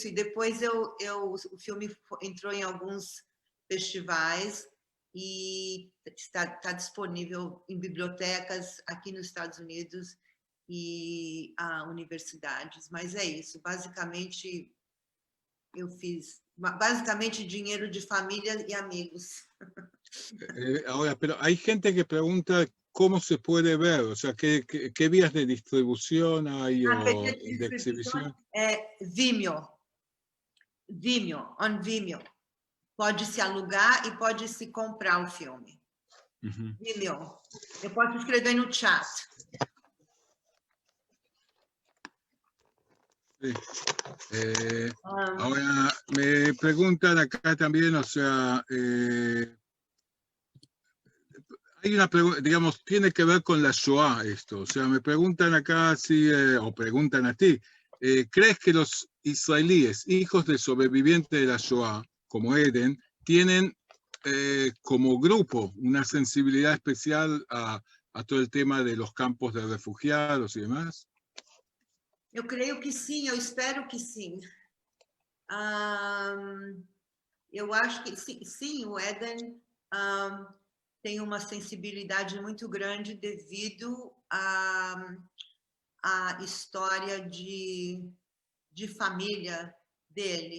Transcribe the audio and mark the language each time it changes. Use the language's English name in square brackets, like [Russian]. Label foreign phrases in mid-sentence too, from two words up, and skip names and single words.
[Portuguese] E depois o filme entrou em alguns festivais e está disponível em bibliotecas aqui nos Estados Unidos e universidades. Mas é isso, basicamente eu fiz dinheiro de família y amigos. [Spanish] Ahora, pero hay gente que pregunta cómo se puede ver, o sea, qué vías de distribución hay o de exhibición. Vimeo, [English] on Vimeo. [Portuguese] Pode-se alugar e pode-se comprar o filme. Vimeo. Eu posso escrever no chat. [Spanish] Sí. Ahora me preguntan acá también, o sea, hay una pregunta, digamos, tiene que ver con la Shoah esto, o sea, me preguntan acá si, o preguntan a ti, ¿crees que los israelíes, hijos de sobrevivientes de la Shoah, como Eden, tienen como grupo una sensibilidad especial a todo el tema de los campos de refugiados y demás? [Portuguese] Eu creio que sim, eu espero que sim. Eu acho que sim, o Eden tem uma sensibilidade muito grande devido à história de família dele.